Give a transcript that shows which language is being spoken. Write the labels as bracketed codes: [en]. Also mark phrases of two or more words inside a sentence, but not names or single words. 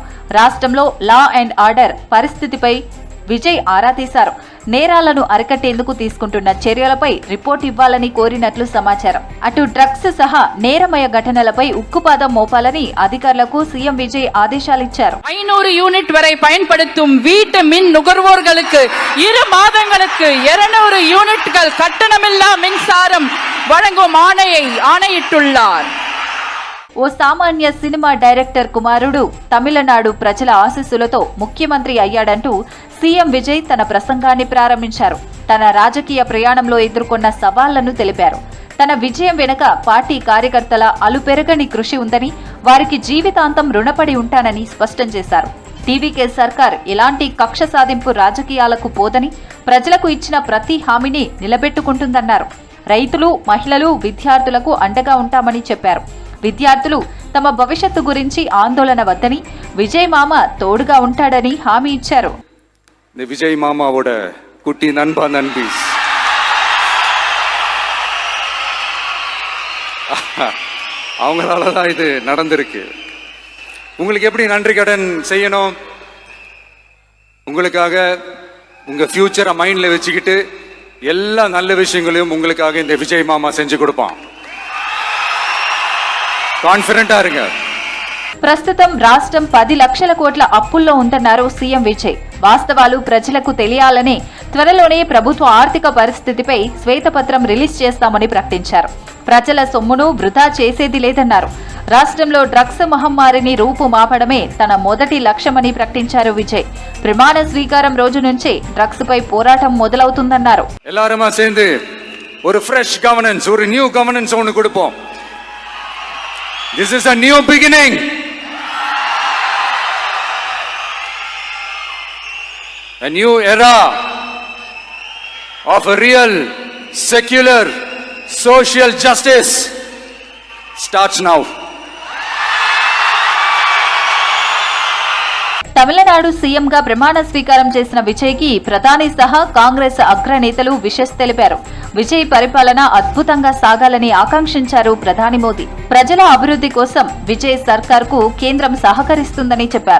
[te] రాష్ట్రంలో [en] law and order [te] పరిస్థితిపై విజయ్ ఆరా తీశారు. నేరాలను అరికట్టేందుకు తీసుకుంటున్న చర్యలపై రిపోర్ట్ ఇవ్వాలని కోరినట్లు సమాచారం. అటు డ్రగ్స్ సహా నేరమయ ఘటనలపై ఉక్కుపాదం మోపాలని అధికారులకు సీఎం విజయ్ ఆదేశాలిచ్చారు. [ta] 500 யூனிட் வரை பயன்படுத்தும் வீட்டு மின் நுகர்வோர்களுக்கு 2 மாதங்களுக்கு 200 யூனிட்கள் கட்டணமில்லா மின்சாரம் வழங்கும் ஆணையை ஆணையிட்டுள்ளார். [te] ఓ సామాన్య సినిమా డైరెక్టర్ కుమారుడు తమిళనాడు ప్రజల ఆశీస్సులతో ముఖ్యమంత్రి అయ్యాడంటూ సీఎం విజయ్ తన ప్రసంగాన్ని ప్రారంభించారు. తన రాజకీయ ప్రయాణంలో ఎదుర్కొన్న సవాళ్లను తెలిపారు. తన విజయం వెనుక పార్టీ కార్యకర్తల అలుపెరగని కృషి ఉందని, వారికి జీవితాంతం రుణపడి ఉంటానని స్పష్టం చేశారు. టీవీకే సర్కార్ ఎలాంటి కక్ష సాధింపు రాజకీయాలకు పోదని, ప్రజలకు ఇచ్చిన ప్రతి హామీని నిలబెట్టుకుంటుందన్నారు. రైతులు, మహిళలు, విద్యార్థులకు అండగా ఉంటామని చెప్పారు. విద్యార్థులు తమ భవిష్యత్తు గురించి ఆందోళన వద్దని, విజయ్ మామ తోడుగా ఉంటాడని హామీ ఇచ్చారు. [ta] விஜய் மாமாவோட குட்டி நண்பா நண்பீஸ் அவங்களால தான் இது நடந்திருக்கு. உங்களுக்கு எப்படி நன்றி கடன் செய்யணும்? உங்களுக்காக உங்க ஃபியூச்சரை மைண்ட்ல வச்சுக்கிட்டு எல்லா நல்ல விஷயங்களையும் உங்களுக்காக இந்த விஜய் மாமா செஞ்சு கொடுப்பான். [te] కాన్ఫిడెంట్ ఆరుగా. ప్రస్తుతం రాష్ట్రం 10 లక్షల కోట్ల అప్పుల్లో ఉందన్నారు సీఎం విజయ్. వాస్తవాలు ప్రజలకు తెలియాలని త్వరలోనే ప్రభుత్వ ఆర్థిక పరిస్థితిపై శ్వేతపత్రం రిలీజ్ చేస్తామని ప్రకటించారు. ప్రజల సొమ్మును వృధా చేసేది లేదన్నారు. రాష్ట్రంలో డ్రగ్స్ మహమ్మారిని రూపుమాపడమే తన మొదటి లక్ష్యమని ప్రకటించారు విజయ్. ప్రమాణ స్వీకారం రోజు నుంచే డ్రగ్స్ పై పోరాటం మొదలవుతుందన్నారు. [ta] எல்லாருமா சேர்ந்து ஒரு [en] fresh governance, [ta] ஒரு [en] new governance [ta] ஒன்னு கொடுப்போம். [en] This is a new beginning. A new era of a real, secular, social justice starts now. [te] తమిళనాడు సీఎంగా ప్రమాణ స్వీకారం చేసిన విజయ్కి ప్రధాని సహా కాంగ్రెస్ అగ్రనేతలు విషెస్ తెలిపారు. విజయ్ పరిపాలన అద్భుతంగా సాగాలని ఆకాంక్షించారు ప్రధాని మోదీ. ప్రజల అభివృద్ధి కోసం విజయ్ సర్కార్కు కేంద్రం సహకరిస్తుందని చెప్పారు.